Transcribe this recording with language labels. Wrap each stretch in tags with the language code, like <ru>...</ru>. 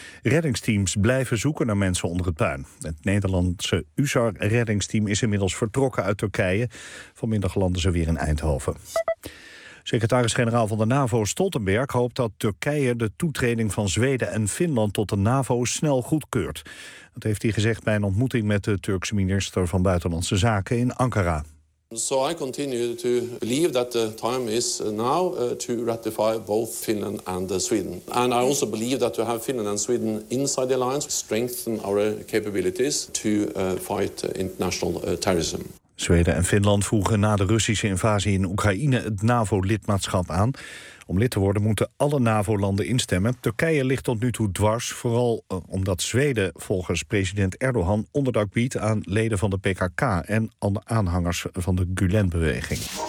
<nl>Reddingsteams blijven zoeken naar mensen onder het puin. Het Nederlandse USAR-reddingsteam is inmiddels vertrokken uit Turkije. Vanmiddag landen ze weer in Eindhoven. Secretaris-generaal van de NAVO Stoltenberg hoopt dat Turkije de toetreding van Zweden en Finland tot de NAVO snel goedkeurt. Dat heeft hij gezegd bij een ontmoeting met de Turkse minister van Buitenlandse Zaken in Ankara.</nl> <en>So I continue to believe that the time is now to ratify both Finland and Sweden. And I also believe that to have Finland and Sweden inside the alliance strengthen our capabilities to fight international terrorism.</en> <nl>Zweden en Finland voegen na de Russische invasie in Oekraïne het NAVO-lidmaatschap aan. Om lid te worden moeten alle NAVO-landen instemmen. Turkije ligt tot nu toe dwars, vooral omdat Zweden volgens president Erdogan onderdak biedt aan leden van de PKK en aan de aanhangers van de Gulen-beweging.</nl>